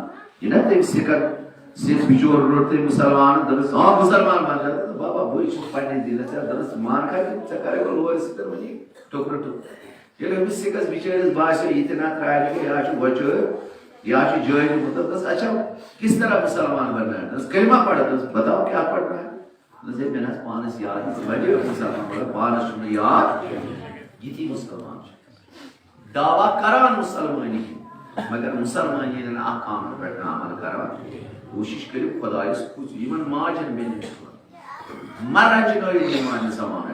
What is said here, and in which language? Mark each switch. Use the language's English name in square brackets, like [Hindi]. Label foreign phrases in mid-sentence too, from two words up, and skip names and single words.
[Kashmiri] یہِ نا تٔمۍ سِکھ بِچور روٚٹ تٔمۍ مُسلمان دوٚپُس مُسلمان بن بابا بٕے چھُس پننِس دیٖنس دوٚپُس مان کھا ژےٚ کرے بہٕ لورِ سۭتۍ وۄنۍ ٹُکرٕ ٹُکرٕ ییٚلہِ أمِس سِکس بِچٲرِس باسیو یہِ تہِ نا ترٛالہِ یا چھُ وۄچٲر یا چھُ جٲرۍ دوٚپُس [Urdu] اچھا کِس طرح مسلمان بننا ہے کلمہ پڑھ [Kashmiri] دوٚپُس [Urdu] بتاؤ کیٛاہ پڑھنا ہے [Kashmiri] مےٚ نہ حظ پانَس یاد واریاہ مُسلمان پانَس چھُنہٕ یاد یِتی مُسلمان چھِ دعوا کران مُسلمٲنی مگر مُسلمٲنی نہٕ اکھ کامہِ پٮ۪ٹھ نہٕ عمل کران کوٗشِش کٔرِو خۄدایَس کُس یِمن ماجٮ۪ن بیٚنٮ۪ن مہ رنجنٲیِو ایمانہِ زمان